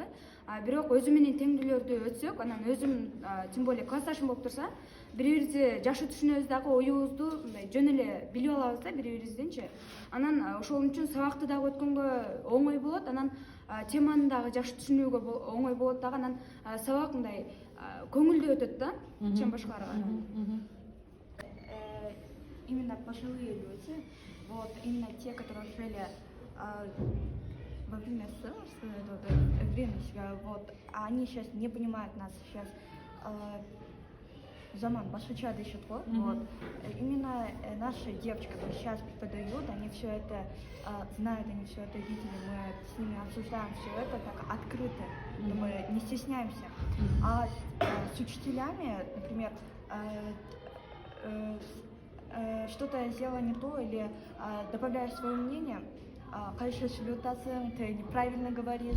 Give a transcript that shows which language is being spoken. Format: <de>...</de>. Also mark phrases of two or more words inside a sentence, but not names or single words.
<ky>Бирок өзү менен теңдүүлөрдү өтсөк, анан өзүм</ky> <ru>тем более</ru> <ky>классташым болуп турса, бири-бирибизди жакшы түшүнөбүз дагы, оюбузду мындай жөн эле билип алабыз да бири-бирибиздинчи. Анан ошол үчүн сабакты дагы өткөнгө оңой болот. Анан теманы дагы жакшы түшүнүүгө оңой болот дагы. Анан сабак мындай көңүлдүү өтөт да, чем башкаларга.</ky> <ru>Именно пожилые люди, вот именно те, которые жили во время время себя, вот, они сейчас не понимают нас сейчас.</ru> <ky>Заман башкача дышит, вот.</ky> <ru>Именно наши девочки, которые сейчас преподают, они все это знают, они все это видели, мы с ними обсуждаем все это так открыто, мы не стесняемся. А с учителями, например, что-то я сделала не то или добавляешь свое мнение, конечно, ты неправильно говоришь.</ru>